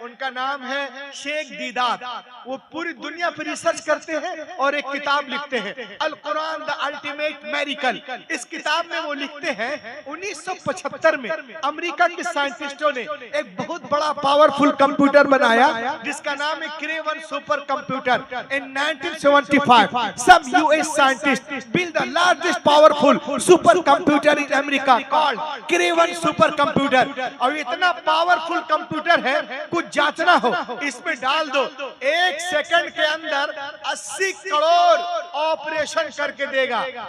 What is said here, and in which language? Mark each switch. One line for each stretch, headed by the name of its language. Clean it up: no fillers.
Hindi: उनका नाम है शेख दीदात। वो पूरी दुनिया पर रिसर्च करते हैं और एक किताब लिखते हैं अल कुरान द अल्टीमेट मेरिकल। इस किताब में वो लिखते हैं 1975 में अमेरिका के साइंटिस्टों ने एक बहुत बड़ा पावरफुल कंप्यूटर बनाया जिसका नाम है Kraven super computer.
English: In 1975 some US scientists built the largest powerful supercomputer in America called Craven supercomputer।
Hindi: और इतना पावरफुल कंप्यूटर है, कुछ जांचना हो इसमें डाल दो, 1 सेकंड के अंदर 80 करोड़ ऑपरेशन करके देगा।